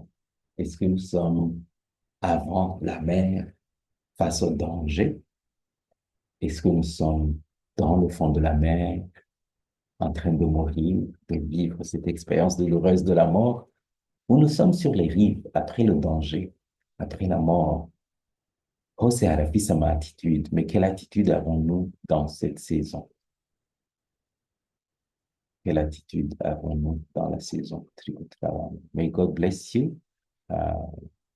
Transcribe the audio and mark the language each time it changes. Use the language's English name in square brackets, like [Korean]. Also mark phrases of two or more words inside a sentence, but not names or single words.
[French] Est-ce que nous sommes avant la mer face au danger? Est-ce que nous sommes dans le fond de la mer en train de mourir, de vivre cette expérience douloureuse de la mort? Ou nous sommes sur les rives après le danger, après la mort, [Rundi] hose harafise ama [French] attitude, mais quelle attitude avons-nous dans cette saison? Quelle attitude avons-nous dans la saison? [English] May God bless you.